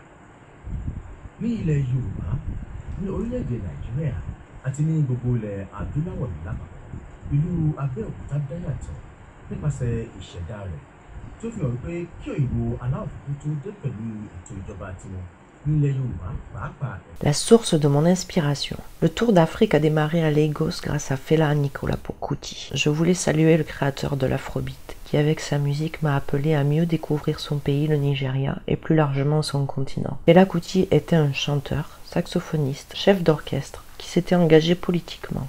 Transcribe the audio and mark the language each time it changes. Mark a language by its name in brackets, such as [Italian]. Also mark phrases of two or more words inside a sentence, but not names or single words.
[Yoruba] Ní ilẹ̀ Yorùbá, ní orílẹ̀-èdè Nàìjíríà àti ní gbogbo ilẹ̀ adúláwọ̀ lápapọ̀, ìlú Abẹ́òkúta dá yàtọ̀ nípasẹ̀ ìṣẹ̀dá rẹ̀ tó fi hàn pé kí òyìnbó aláwọ̀ funfun tó dé pẹ̀lú ètò ìjọba tiwọn nílẹ̀ Yorùbá pàápàá. [French] La source de mon inspiration. Le Tour d'Afrique a démarré à Lagos grâce à Fela Anikulapo Kuti. Je voulais saluer le créateur de l'Afrobeat qui avec sa musique m'a appelé à mieux découvrir son pays, le Nigeria, et plus largement son continent. Fela Kuti était un chanteur, saxophoniste, chef d'orchestre, qui s'était engagé politiquement.